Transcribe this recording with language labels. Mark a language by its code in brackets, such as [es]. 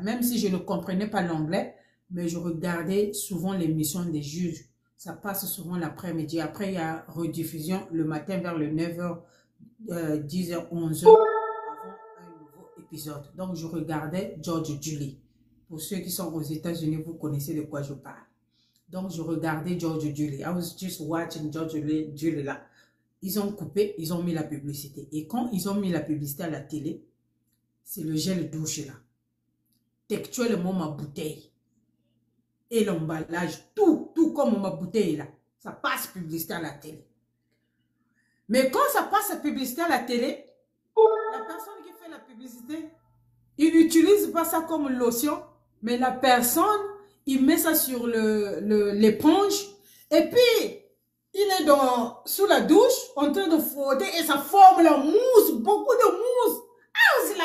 [fr] Même si je ne comprenais pas l'anglais, mais je regardais souvent l'émission des juges. Ça passe souvent l'après-midi. Après, il y a rediffusion le matin vers le 9h, 10h, 11h, avant un nouveau épisode. Donc, je regardais George Julie. Pour ceux qui sont aux États-Unis, vous connaissez de quoi je parle. Donc, je regardais George Julie. [en] I was just watching George Julie là. [fr] Ils ont coupé, ils ont mis la publicité. Et quand ils ont mis la publicité à la télé, c'est le gel douche là. Textuellement, ma bouteille. Et l'emballage, tout comme ma bouteille là. Ça passe publicité à la télé. Mais quand ça passe la publicité à la télé, la personne qui fait la publicité, il n'utilise pas ça comme lotion, mais la personne, il met ça sur l'éponge et puis il est sous la douche en train de frotter et ça forme la mousse, beaucoup de mousse. Ah, c'est la...